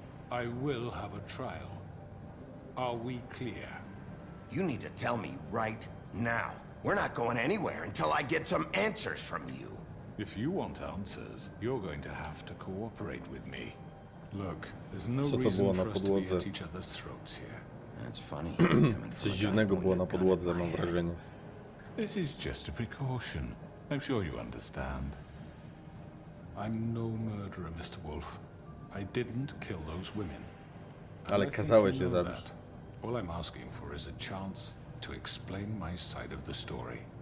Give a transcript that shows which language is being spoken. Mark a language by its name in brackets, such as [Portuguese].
[English] I will have a trial. Are we clear? You need to tell me right now. We're not going anywhere until I get some answers from you. If you want answers, you're going to have to cooperate with me. Look, there's no reason for us to be at each other's throats here. That's funny. [Polish] Coś dziwnego było na podłodze, mam wrażenie. [English] This is just a precaution. I'm sure you understand. I'm no murderer, Mr. Wolf. I didn't kill those women. [Polish] Ale kazałeś je zabić. [English] All I'm asking for is a chance to explain my side of the story.